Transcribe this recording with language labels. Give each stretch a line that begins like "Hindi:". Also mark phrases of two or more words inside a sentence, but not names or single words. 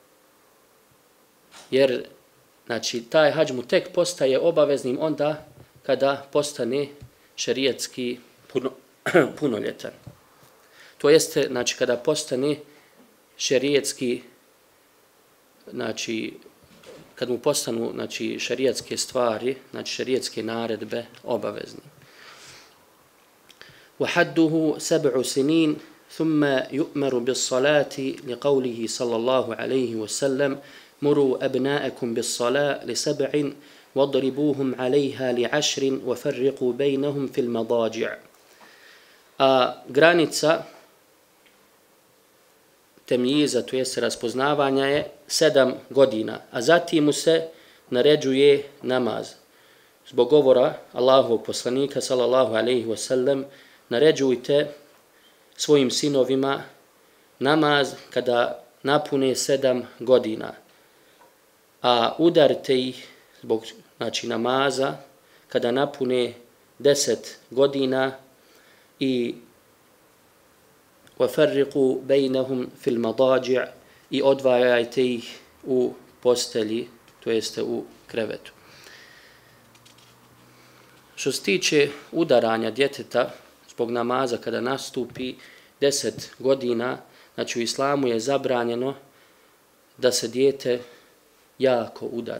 Bosnian: Jer znači, taj hadž mu tek postaje obaveznim onda kada postane šerijetski punoljetan. To jeste, znači, kada postane šerijetski, znači, kad mu postanu, znači, šerijetske stvari, znači, šerijetske naredbe obavezni.
Arabic: وحده 7 سنين ثم يؤمر بالصلاة لقوله صلى الله عليه وسلم مروا أبناءكم بالصلاة ل7 واضربوهم عليها ل10 وفرقوا بينهم في المضاجع.
Bosnian: Granica temyiza, to jest raspoznavanja, je 7 godina, a zatim mu se naređuje namaz. Zbog govora Allahovog poslanika
Arabic: صلى الله عليه وسلم,
Bosnian: naređujte svojim sinovima namaz kada napune 7 godina, a udarite ih zbog, znači, namaza kada napune 10 godina i
Arabic: وَفَرِّقُوا بَيْنَهُمْ فِي الْمَضَاجِعِ
Bosnian: i odvajajte ih u postelji, to jeste u krevetu. Što se tiče udaranja djeteta zbog namaza kada nastupi 10 godina, znači u islamu je zabranjeno da se dijete jako udara.